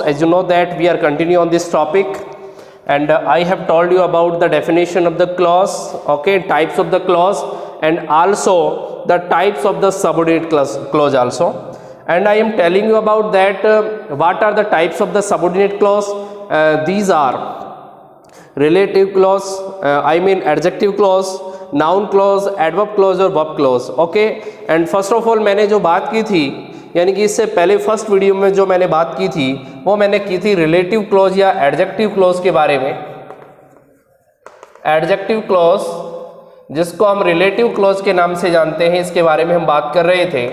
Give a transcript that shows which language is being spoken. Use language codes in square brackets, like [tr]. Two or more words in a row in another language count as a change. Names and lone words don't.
[en] As you know that we are continuing on this topic, and I have told you about the definition of the clause, okay, types of the clause, and also the types of the subordinate clause also. And I am telling you about that what are the types of the subordinate clause. These are relative clause, adjective clause, noun clause, adverb clause और verb clause. okay, and first of all [hi] मैंने जो बात की थी, यानी कि इससे पहले [en] first video [hi] में जो मैंने बात की थी वो मैंने की थी [en] relative clause [hi] या [en] adjective clause [hi] के बारे में. [en] adjective clause [hi] जिसको हम [en] relative clause [hi] के नाम से जानते हैं, इसके बारे में हम बात कर रहे थे.